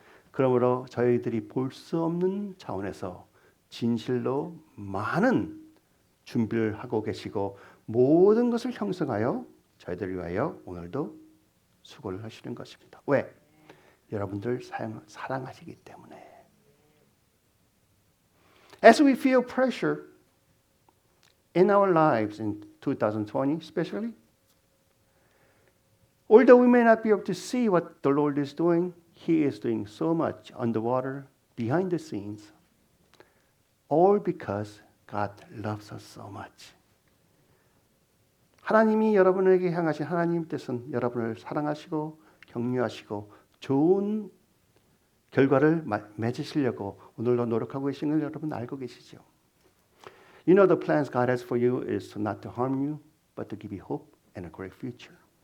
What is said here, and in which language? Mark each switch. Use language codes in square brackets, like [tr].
[ko] 그러므로 저희들이 볼 수 없는 차원에서 진실로 많은 준비를 하고 계시고 모든 것을 형성하여 저희들을 위하여 오늘도 수고를 하시는 것입니다. 왜? 여러분들 사랑하시기 때문에. [en] As we feel pressure in our lives in 2020 especially, although we may not be able to see what the Lord is doing, He is doing so much underwater, behind the scenes, all because God loves us so much. [ko] 하나님이 여러분에게 향하신 하나님 뜻은 여러분을 사랑하시고 격려하시고 좋은 결과를 맺으시려고 오늘도 노력하고 계신 걸 여러분 알고 계시죠? [en] You know the plans God has for you is not to harm you, but to give you hope and a great future.